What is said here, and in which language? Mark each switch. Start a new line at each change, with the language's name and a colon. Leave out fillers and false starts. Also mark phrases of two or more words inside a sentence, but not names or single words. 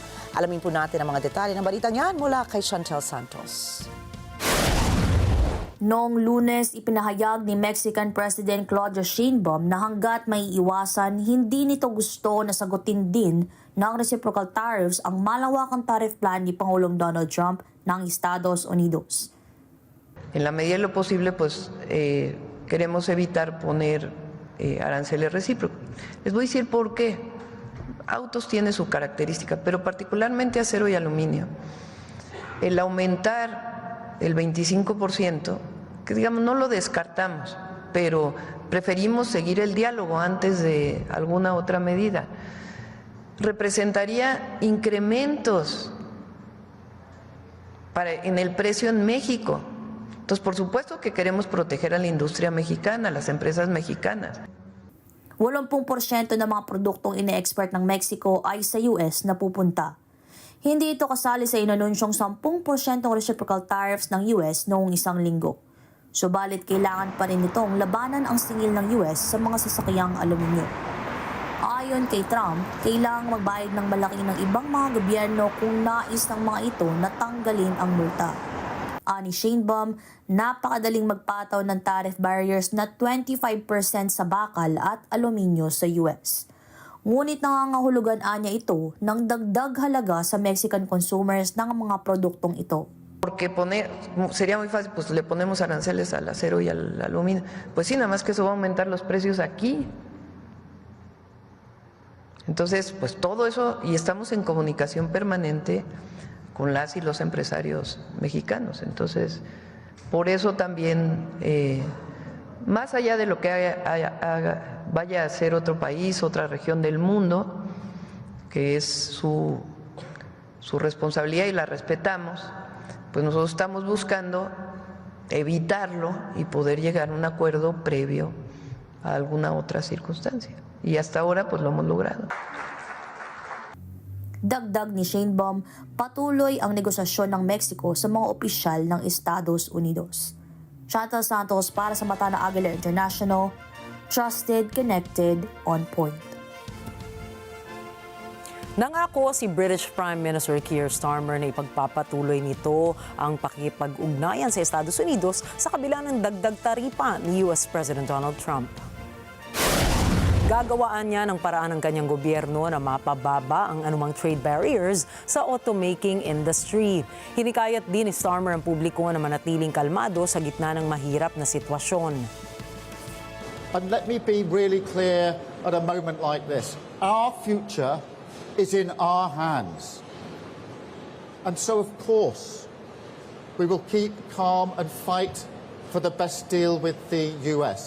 Filipino: Alamin po natin ang mga detalye ng balita niyan mula kay Chantel Santos. Noong Lunes, ipinahayag ni Mexican President Claudia Sheinbaum na hanggat may iwasan, hindi nito gusto na sagutin din ng
English: reciprocal tariffs
Filipino: ang malawakang tariff plan ni Pangulong Donald Trump ng Estados Unidos.
Spanish: En la medida de lo posible, pues queremos evitar poner aranceles recíprocos. Les voy a decir por qué. Autos tiene su característica, pero particularmente acero y aluminio. El aumentar el 25%, que digamos no lo descartamos, pero preferimos seguir el diálogo antes de alguna otra medida. Representaría incrementos en el precio en México. Entonces, por supuesto que queremos proteger a la industria mexicana, a las empresas mexicanas.
Filipino: 80% ng mga produktong ine-export ng Mexico ay sa US na pupunta. Hindi ito kasali sa inanunsyong 10%
English: reciprocal tariffs
Filipino: ng US noong isang linggo. Subalit kailangan pa rin itong labanan ang singil ng US sa mga sasakyang aluminyo. Ayon kay Trump, kailangang magbayad ng malaki ng ibang mga gobyerno kung nais ng mga ito na tanggalin ang multa. Ani Sheinbaum, napakadaling magpataw ng
English: tariff barriers
Filipino: na 25% sa bakal at aluminyo sa US. Ngunit nangangahulugan niya ito ng dagdag halaga sa
English: Mexican consumers
Filipino: ng mga produktong ito.
Spanish: Porque sería muy fácil, pues le ponemos aranceles al acero y al aluminio. Pues sí, nada más que eso va a aumentar los precios aquí. Entonces, pues todo eso, y estamos en comunicación permanente con las y los empresarios mexicanos. Entonces, por eso también, más allá de lo que vaya a ser otro país, otra región del mundo, que es su responsabilidad y la respetamos, pues nosotros estamos buscando evitarlo y poder llegar a un acuerdo previo a alguna otra circunstancia. Y hasta ahora pues lo hemos logrado.
Filipino: Dagdag ni Sheinbaum, patuloy ang negosasyon ng Mexico sa mga opisyal ng Estados Unidos. Chantal Santos para sa mata ng Agila International,
English: trusted, connected, on point.
Filipino: Nangako si British Prime Minister Keir Starmer na ipagpapatuloy nito ang pakikipag-ugnayan sa Estados Unidos sa kabila ng dagdag taripa ni US President Donald Trump. Gagawaan niya ng paraan ng kanyang gobyerno na mapababa ang anumang
English: trade barriers
Filipino: sa
English: automaking industry.
Filipino: Hinikayat din ni Starmer ang publiko na manatiling kalmado sa gitna ng mahirap na sitwasyon.
English: And let me be really clear at a moment like this. Our future is in our hands. And so, of course, we will keep calm and fight for the best deal with the US.